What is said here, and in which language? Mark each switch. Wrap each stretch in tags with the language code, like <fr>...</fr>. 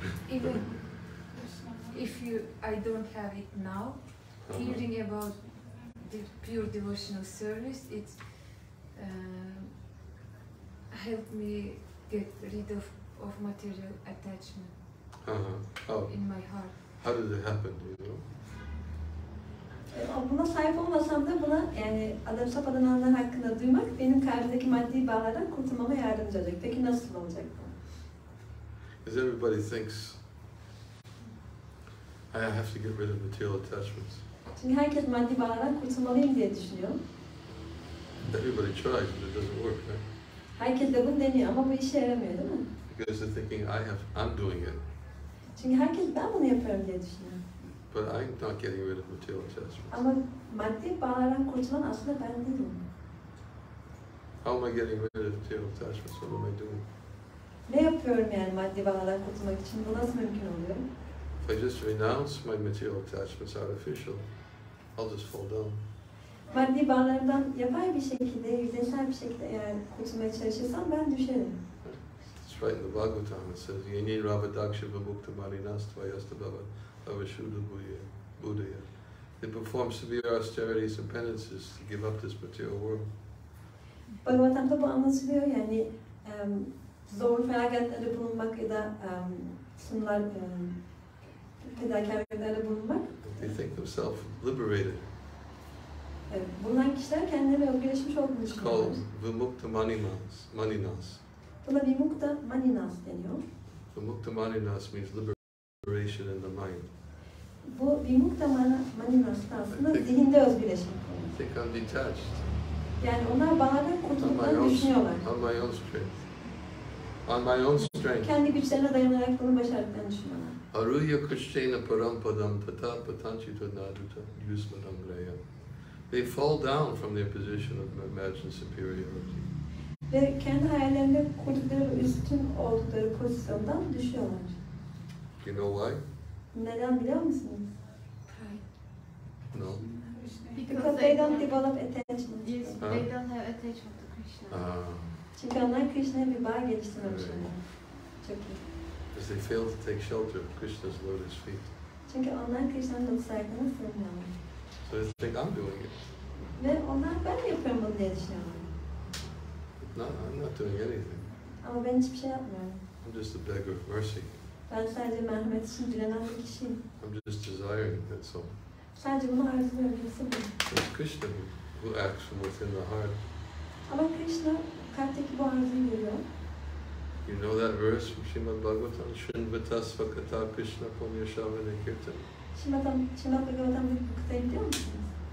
<en>Even if I don't have it now, hearing about the pure devotional service, it helped me get rid of material attachment in my heart. How did it happen, do you know?</en> <tr>Buna sahip olmasam da buna yani adam safhadanlar hakkında duymak benim kalbimdeki maddi bağlardan kurtulmama yardımcı olacak. Peki nasıl olacak bu?</tr> <en>Because everybody thinks I have to get rid of material attachments.</en> <tr>Çünkü herkes maddi bağlardan kurtulmalıyım diye düşünüyor.</tr> <en>Everybody tries, but it doesn't work, right?</en> <tr>Herkes de bunu deniyor ama bu işe yaramıyor, değil mi?</tr> <en>Because they're thinking I'm doing it.</en> <tr>Çünkü herkes ben bunu yapıyorum diye düşünüyor.</tr> <en>But I'm not getting rid of material attachments.</en> <tr>Ama maddi bağlardan kurtulan aslında ben değilim.</tr> <en>How am I getting rid of material attachments? What am I doing?</en> <tr>Ne yapıyorum yani maddi bağlardan kurtulmak için? Bu nasıl mümkün oluyor?</tr> <en>If I just renounce my material attachments artificial, I'll just fall down.</en> <tr>Maddi bağlardan yapay bir şekilde, yüzeysel bir şekilde eğer kurtulmaya çalışırsam ben düşerim.</tr> <en>It's right in the Bhagavatam. It says,</en> <sa>"Yeni Ravadaksha Vamukta Marinastva Baba Avashuddha Buddhaya."</sa> <en>They perform severe austerities and penances to give up this material world.</en> <tr>Bhagavatam'da bu anlatılıyor yani zor felaketlerde bulunmak ya da sunular fedakarlıklarda bulunmak.</tr> <en>They think themselves liberated.</en> <tr>Bulunan kişiler kendileri özgürleşmiş olduğunu</tr> <en>It's</en> <tr>düşünüyorlar.</tr> <en>called Vimukta Maninas.</en> <tr>Buna Vimukta Maninas deniyor.</tr> <en>Vimukta Maninas means liberation in the mind.</en> <tr>Bu Vimukta Maninas aslında zihinde özgürleşmek.</tr> <en>They think I'm detached.</en> <tr>Yani onlar bağlardan kurtulduklarını düşünüyorlar.</tr> <en>On my own strength. On my own strength.</en> <tr>Kendi güçlerine dayanarak bunu başardıklarını düşünüyorlar.</tr> <sa>Aruya Krishnena Parampadam Tata Patanchita Naduta Yusmadam Graya.</sa> <en>They fall down from their position of imagined superiority.</en> <tr>Ve kendi hayallerinde kurdukları üstün oldukları pozisyondan düşüyorlar.</tr> <en>You know why?</en> <tr>Neden biliyor musunuz?</tr> <en>No. Because they don't develop attachment. Yes, they don't have attachment to Krishna.</en> <tr>Çünkü onlar Krishna'ya bir bağ geliştirmemişler. Çok iyi.</tr> <en>Because they fail to take shelter of Krishna's lotus feet.</en> <tr>Çünkü onlar Krishna'nın lotus ayaklarına sığmıyorlar.</tr> <en>So they think I'm doing it.</en> <tr>Ve onlar ben yapıyorum bunu diye düşünüyorlar.</tr> <en>No, I'm not doing anything.</en> <tr>Ama ben hiçbir şey yapmıyorum.</tr> <en>I'm just a beggar of mercy.</en> <tr>Ben sadece merhamet için dilenen bir kişiyim.</tr> <en>I'm just desiring, that's all.</en> <tr>Sadece bunu arzuluyorum. Hepsi bu.</tr> <en>It's Krishna who acts from within the heart.</en> <tr>Ama Krishna kalpteki bu arzuyu görüyor.</tr> <en>You know that verse from Şrimad Bhagavatam?</en> <sa>Shinvatasva kata Krishna punya shavana kirtan.</sa> <tr>Şrimad Bhagavatam bu kıtayı biliyor musunuz?</tr>